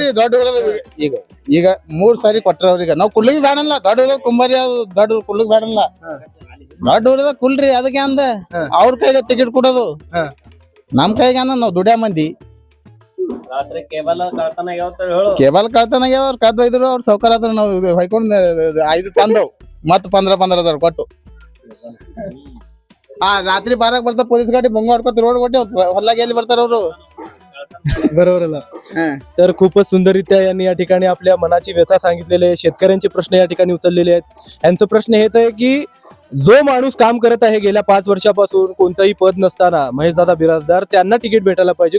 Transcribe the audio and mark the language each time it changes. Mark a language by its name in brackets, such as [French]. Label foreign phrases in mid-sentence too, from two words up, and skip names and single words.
[Kannada] ದೊಡ್ಡ ಊರದ ಈಗ 3 ಸಾರಿ ಕೊಟ್ರ ಅವ್ರಿಗೆ ನಾವ್ ಕುಳ್ಳಿಗೆ ಬೇಡಲ್ಲ ದೊಡ್ಡ ಊರದ ಕುಂಬಾರಿ ದೊಡ್ಡ ಕುಳ್ಳಿಗೆ ಬೇಡಲ್ಲ ದೊಡ್ಡ ಊರದ ಕುಲ್ರಿ ಅದಕ್ಕೆ ಅಂದ ಅವ್ರ ಕೈಗೆ ಟಿಕೆಟ್ ಕೊಡೋದು ನಮ್ ಕೈಗೆ ಅಂದ ನಾವ್ ದುಡ್ಯಾ ಮಂದಿ ಕೇಬಲ್ ಕಳ್ತನಾಗ ಅವ್ರ ಕದ್ ಒಯ್ದ್ರು ಅವ್ರ ಸೌಕರ್ ಆದ್ರು ನಾವು ಹೊಯ್ಕೊಂಡ್ 5 ತಂದವ್ ಮತ್ 15,000 ಕೊಟ್ಟು ರಾತ್ರಿ 12 ಬರ್ತಾರ ಪೊಲೀಸ್ ಗಾಡಿ ಬಂಗ ಹೊಡ್ಕೊತ ರೋಡ್ ಕೊಟ್ಟೆ ಹೊಲ್ಲಾಗ ಎಲ್ಲಿ ಬರ್ತಾರ ಅವರು [Marathi] बरोबर अला तर खूपच सुंदररित्या यांनी या ठिकाणी आपल्या मनाची व्यथा सांगितलेली आहे शेतकऱ्यांचे प्रश्न या ठिकाणी उचललेले आहेत यांचा प्रश्न हेच आहे की जो माणूस काम करत आहे गेल्या 5 वर्षापासून कोणतंही पद नसताना महेशदादा बिराजदार त्यांना तिकीट भेटायला पाहिजे.